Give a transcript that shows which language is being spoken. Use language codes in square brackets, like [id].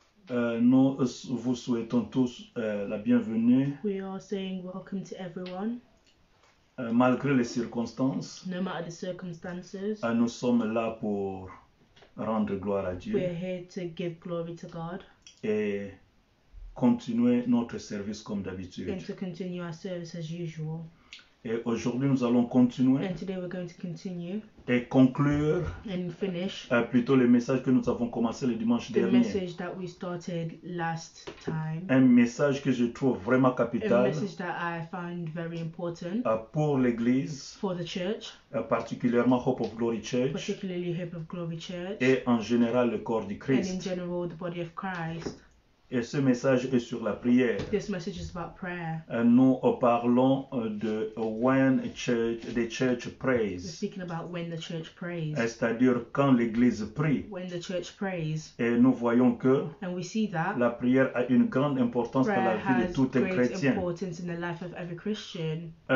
[fr] Nous vous souhaitons tous la bienvenue. [en] We are saying welcome to everyone. [fr] Malgré les circonstances, [en] No matter the circumstances, [fr] nous sommes là pour rendre gloire à Dieu [en] we're here to give glory to God [fr] et continuer notre service comme d'habitude. [en] and to continue our service as usual. [fr] Et aujourd'hui, nous allons continuer [en] And today we're going to continue [fr] et conclure [en] and finish [fr] plutôt le message que nous avons commencé le dimanche [en] the [fr] dernier. [en] message that we started last time. [fr] Un message que je trouve vraiment [en] A [fr] capital [en] message that I found very important [fr] pour l'Église, [en] for the church, [fr] particulièrement Hope of Glory Church [en] particularly Hope of Glory Church, [fr] et en général le corps du [en] and in [fr] Christ. [en] general the body of Christ. [fr] Et ce message est sur la prière. [en] This message is about prayer. [fr] Nous parlons de [en] when the church We're prays, speaking about when the church prays. [fr] c'est-à-dire quand l'Église prie. [en] When the church prays. [fr] Et nous voyons que [en] And we see that [fr] la prière a une grande importance dans la [en] prayer [fr] vie de [en] has [fr] tout un [en] great [fr] chrétien. [en] importance in the life of every Christian.